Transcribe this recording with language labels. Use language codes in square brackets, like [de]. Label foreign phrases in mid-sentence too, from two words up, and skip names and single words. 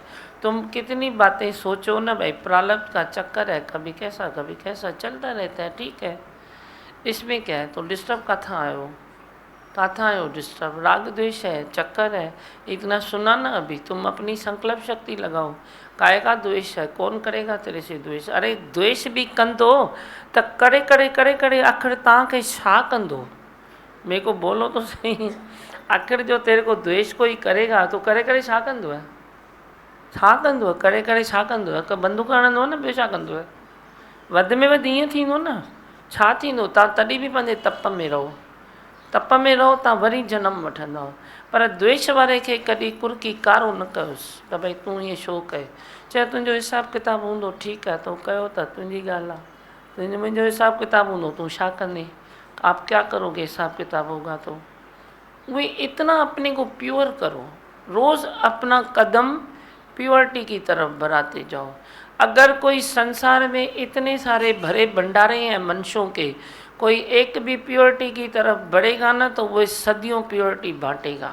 [hi] तुम कितनी बातें सोचो ना भाई, प्रारब्ध का चक्कर है, कभी कैसा चलता रहता है, ठीक है, इसमें क्या है। तो डिस्टर्ब कहाँ आयो डिस्टर्ब, राग द्वेष है, चक्कर है, इतना सुना ना। अभी तुम अपनी संकल्प शक्ति लगाओ, काय का द्वेष है, कौन करेगा तेरे से द्वेष। [sd] अरे द्वेष भी कंदो त करे आखिर तव्हांखे छा कंदो, [hi] मेरे को बोलो तो सही। आखिर जो तेरे को द्वेष कोई करेगा तो करे [sd] छा कंदो है, छा कंदो आहे, करे छा कंदो आहे, बंदूक हणंदो न, ॿियो छा कंदो आहे। वधि में वधि ईअं थींदो न, छा थींदो। तव्हां तॾहिं बि पंहिंजे तप में रहो, तप में रहो, तव्हां वरी जनम वठंदव। पर द्वेष वारे खे कॾहिं कुरकी कारो न कयोसि त भई तूं ईअं छो कए। चाहे तुंहिंजो हिसाबु किताबु हूंदो, ठीकु आहे, तो कयो त तुंहिंजी ॻाल्हि आहे। तुंहिंजो मुंहिंजो हिसाबु किताबु हूंदो, तूं छा कंदे, [hi] आप क्या करोगे, हिसाब किताब होगा तो। वे इतना अपने को प्योर करो, रोज़ अपना कदम प्योरिटी की तरफ बढ़ाते जाओ। अगर कोई संसार में इतने सारे भरे भंडारे हैं मनुष्यों के, कोई एक भी प्योरिटी की तरफ बढ़ेगा ना तो वो सदियों प्योरिटी बांटेगा।